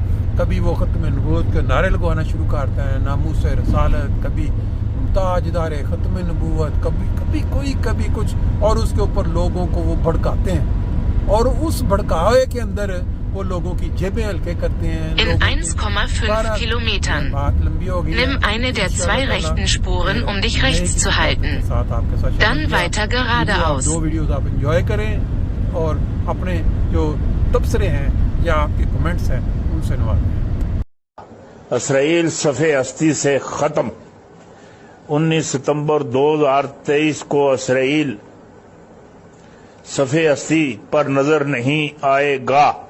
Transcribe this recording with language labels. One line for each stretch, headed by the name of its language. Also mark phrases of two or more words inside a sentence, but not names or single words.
Urdu: کبھی وہ ختم نبوت کے نعرے لگوانا شروع کرتے ہیں, ناموس رسالت, کبھی تاجدار ختم نبوت, کبھی کوئی کبھی کچھ, اور اس کے اوپر لوگوں کو وہ بھڑکاتے ہیں اور اس بھڑکاوے کے اندر وہ لوگوں کی جیبیں ہلکے کرتے ہیں.
German: In 1,5 Kilometern. Nimm eine der 2 rechten Spuren, um dich rechts zu halten. Dann weiter geradeaus.
Urdu: 2 ویڈیوز آپ انجوائے کریں اور اپنے جو تبصرے ہیں یا آپ کے کمنٹس ہیں ان سے نوازیں. اسرائیل صفحے ہستی سے ختم. 19 ستمبر 2023 کو اسرائیل صفحے ہستی پر نظر نہیں آئے گا.